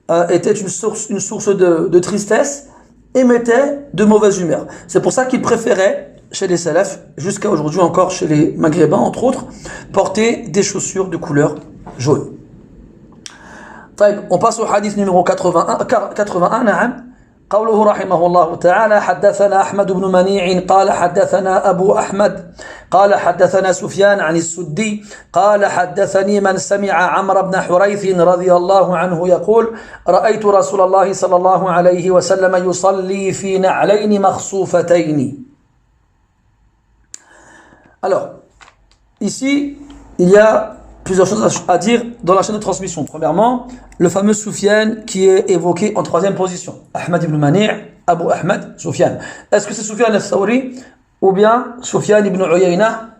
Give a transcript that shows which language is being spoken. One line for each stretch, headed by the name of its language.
French: Était une source de tristesse et mettait de mauvaise humeur. C'est pour ça qu'il préférait, chez les salafs, jusqu'à aujourd'hui encore chez les maghrébins, entre autres, porter des chaussures de couleur jaune. On passe au hadith numéro 81.
Arabic: نعم. قوله رحمه الله تعالى حدثنا أحمد بن منيع قال حدثنا أبو أحمد قال حدثنا سفيان عن السدي قال حدثني من سمع عمرو بن حريث رضي الله عنه يقول رأيت رسول الله صلى الله عليه وسلم يصلي في نعلين مخصوفتين.
French: Alors, ici, il y a plusieurs choses à dire dans la chaîne de transmission. Premièrement, le fameux Soufiane qui est évoqué en troisième position. Ahmad ibn Mani', Abu Ahmad, Soufiane. Est-ce que c'est Soufiane al-Thawri ou bien Soufiane ibn Uyayna?